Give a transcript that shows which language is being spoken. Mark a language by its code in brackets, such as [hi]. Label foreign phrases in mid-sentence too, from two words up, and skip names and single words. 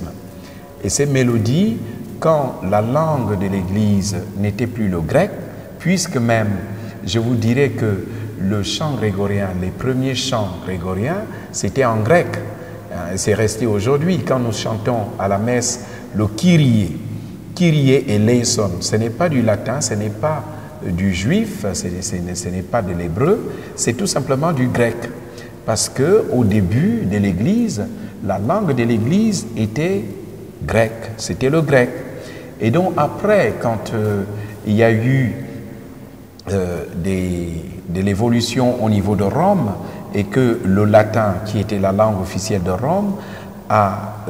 [fr] Et ces mélodies, quand la langue de l'Église n'était plus le grec, puisque même, je vous dirais que le chant grégorien, les premiers chants grégoriens, c'était en grec. C'est resté aujourd'hui. Quand nous chantons à la messe le Kyrie et eleison, ce n'est pas du latin, ce n'est pas du juif, ce n'est pas de l'hébreu, c'est tout simplement du grec. Parce qu'au début de l'Église, la langue de l'Église était grecque, c'était le grec. Et donc après, quand il y a eu de l'évolution au niveau de Rome et que le latin, qui était la langue officielle de Rome, a